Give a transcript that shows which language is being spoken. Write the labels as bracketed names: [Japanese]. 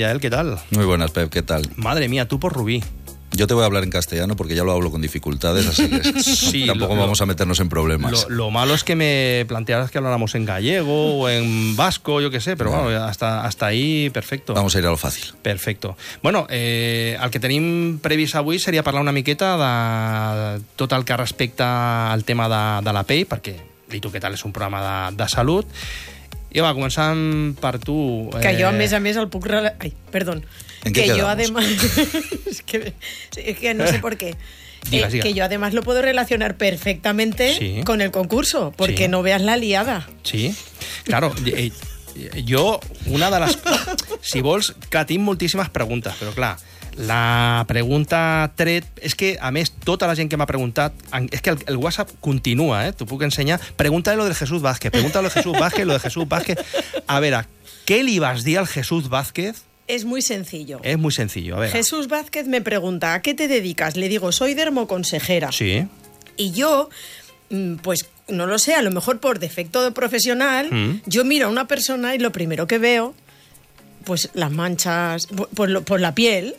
[Spanish] Yael, ¿qué tal? Muy buenas, Pep, ¿qué tal? Madre mía, tú por Rubí. Yo te voy a hablar en castellano porque ya lo hablo con dificultades, así que sí, tampoco vamos a meternos en problemas. Lo malo es que me plantearas que habláramos en gallego o en vasco, yo qué sé, pero bueno, hasta ahí, perfecto. Vamos a ir a lo fácil. Perfecto. [Catalan] Bueno, al que tenim previst avui seria parlar una miqueta de tot el que respecta al tema de la pell, perquè Li tu què tal és un programa de salut. I va, començant per tu... Que jo, a més, el puc... Ai, perdó. [Spanish] ¿En qué que quedamos? Yo además es que no sé por qué diga. Que yo además lo puedo relacionar perfectamente con el concurso porque no veas la liada. Sí, claro. Yo una de las [Catalan] si vols que tinc moltíssimes preguntes, però clar, la pregunta 3 és que a més tota la gent que m'ha preguntat és que el WhatsApp continua, t'ho puc ensenyar. [Spanish] Pregunta lo de Jesús Vázquez. [Catalan] A veure, què li vas dir al Jesús Vázquez? [Spanish] Es muy sencillo. A ver. Jesús Vázquez me pregunta, ¿a qué te dedicas? Le digo, soy dermoconsejera. Sí. Y yo, pues no lo sé, a lo mejor por defecto de profesional, yo miro a una persona y lo primero que veo, pues las manchas, por la piel.